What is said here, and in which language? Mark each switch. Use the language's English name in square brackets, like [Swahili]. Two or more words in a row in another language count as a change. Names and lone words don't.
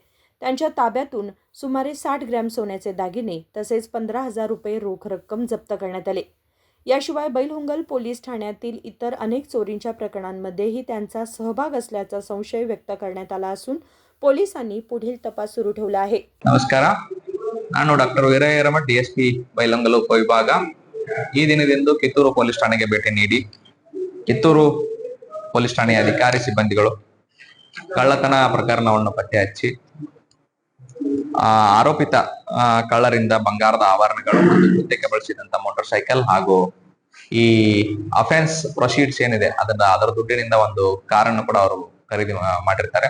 [Marathi] त्यांच्या ताब्यातून सुमारे 60 ग्रॅम सोन्याचे दागिने तसेच 15,000 रुपये रोख रक्कम जप्त करण्यात आले। याशिवाय बैलहुंगल पोलीस ठाण्यातील इतर अनेक चोरींच्या प्रकरणांमध्येही त्यांचा सहभाग असल्याचा संशय व्यक्त करण्यात आला असून पोलिसांनी पुढील तपास सुरू ठेवला आहे। [Kannada] ನಮಸ್ಕಾರ, ನಾನು ಡಾಕ್ಟರ್ ವೀರಯ್ಯರಮಠ ಡಿಎಸ್ಪಿ ಬೈಲಹೊಂಗಲ ಉಪವಿಭಾಗ ಈ ದಿನದಂದು ಕಿತ್ತೂರು ಪೊಲೀಸ್ ಠಾಣೆಗೆ ಭೇಟಿ ನೀಡಿ ಕಿತ್ತೂರು ಪೊಲೀಸ್ ಠಾಣೆಯ ಅಧಿಕಾರಿ ಸಿಬ್ಬಂದಿಗಳು ಕಳ್ಳತನ ಪ್ರಕರಣವನ್ನು ಪತ್ತೆ ಹಚ್ಚಿ ಆರೋಪಿತ ಕಳ್ಳರಿಂದ ಬಂಗಾರದ ಆಭರಣಗಳು ಮತ್ತು ಕೃತ್ಯಕ್ಕೆ ಬಳಸಿದಂತ [English] motor cycle [Kannada] ಹಾಗೂ ಈ [English] offence proceeds [Kannada] ಏನಿದೆ ಅದರ ದುಡ್ಡಿನಿಂದ ಒಂದು ಕಾರನ್ನು ಕೂಡ ಅವರು ಖರೀದಿ ಮಾಡಿರ್ತಾರೆ।